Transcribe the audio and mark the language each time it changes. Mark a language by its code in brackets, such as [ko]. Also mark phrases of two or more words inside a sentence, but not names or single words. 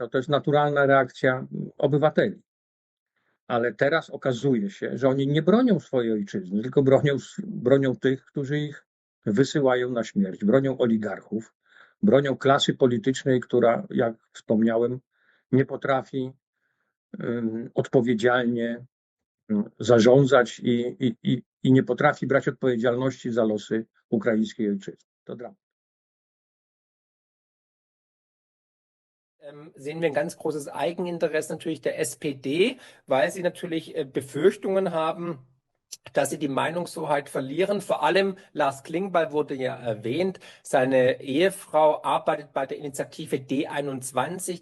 [pl] No, to jest naturalna reakcja obywateli. Ale teraz okazuje się, że oni nie bronią swojej ojczyzny, tylko bronią tych, którzy ich wysyłają na śmierć, bronią oligarchów, bronią klasy politycznej, która, jak wspomniałem, nie potrafi odpowiedzialnie zarządzać i nie potrafi brać odpowiedzialności za losy ukraińskiej ojczyzny. To dramat. [de] Sehen wir ein ganz großes Eigeninteresse natürlich der SPD, weil sie natürlich Befürchtungen haben, dass sie die Meinungshoheit verlieren. Vor allem Lars Klingbeil wurde ja erwähnt. Seine Ehefrau arbeitet bei der Initiative D21.